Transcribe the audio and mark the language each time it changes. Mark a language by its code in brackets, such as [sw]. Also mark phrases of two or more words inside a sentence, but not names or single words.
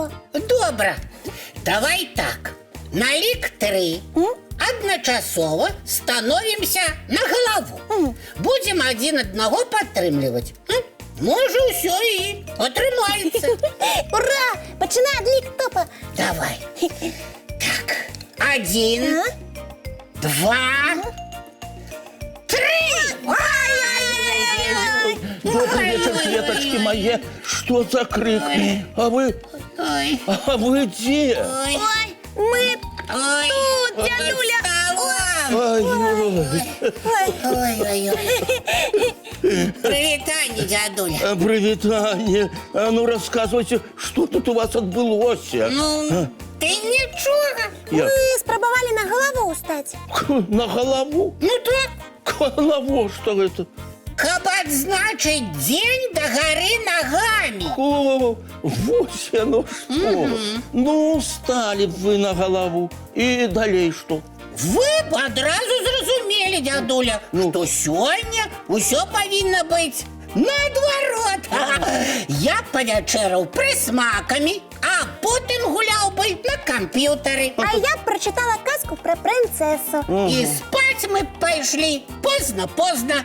[be] Добра, давай так. На лік 3 адначасова становімся на галаву. Будзем адзін аднаго падтрымліваць. Можа, ўсё і атрымаецца. Ура! Пачынай адлік, Топа. Давай. Так, 1, 2, 3. [ru] Добрый вечер, Светочки мои. Что за крик? А вы где? Ой, мы тут, дядуля. [be] Прывітанне, дзядуля. [ru] Привитание. А ну рассказывайте, что тут у вас отбылось? [be] Ну, ты нічога. Мы спрабавалі на галаву ўстаць. [ru] На голову? Ну так. Голову, что это? [be] Каб адзначыць дзень да гары нагамі. [ru] Вот оно что. Ну, встали б вы на голову. И далее что? [be] Вы б адразу зразумелі, казалі, дзядуля, што сёння ўсё павінна быць наадварот. Я павячэраў прысмакамі, а потым гуляў бы на камп'ютары. [ru] А я прочитала казку про принцессу. [be] І спаць мы пайшлі позна-позна.